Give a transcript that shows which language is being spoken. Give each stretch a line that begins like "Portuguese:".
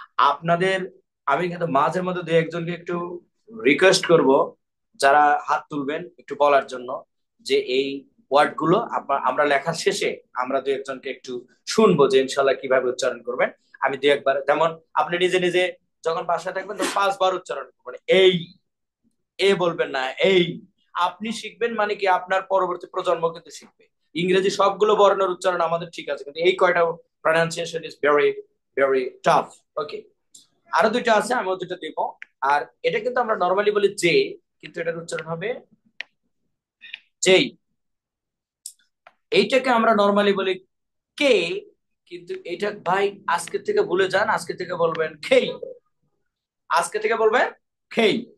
Bangla: আপনাদের, আমি কিন্তু মাঝে মধ্যে দু একজনকে একটু রিকোয়েস্ট করব, যারা হাত তুলবেন একটু বলার জন্য, যে এই ওয়ার্ড গুলো আমরা লেখার শেষে আমরা দু একজনকে একটু শুনবো যে ইনশাল্লাহ কিভাবে উচ্চারণ করবেন। আমি দু একবার, যেমন আপনি নিজে নিজে যখন বাসায় থাকবেন তখন 5বার উচ্চারণ করবেন এই, এ বলবেন না, এই। আপনি শিখবেন মানে কি, আপনার পরবর্তী প্রজন্ম কিন্তু শিখবে। ইংরেজি সবগুলো বর্ণের উচ্চারণ আমাদের ঠিক আছে, কিন্তু এই কয়টা
English: pronunciation is very very tough.
Bangla: ওকে, আরো দুইটা আছে, আমি ওই দুটো দিব। আর এটা কিন্তু আমরা নরমালি বলি জে, কিন্তু এটার উচ্চারণ হবে জেই। এইটাকে আমরা নরমালি বলি কে, কিন্তু এটা ভাই আজকে থেকে ভুলে যান, আজকে থেকে বলবেন খেই, আজকে থেকে বলবেন খেই।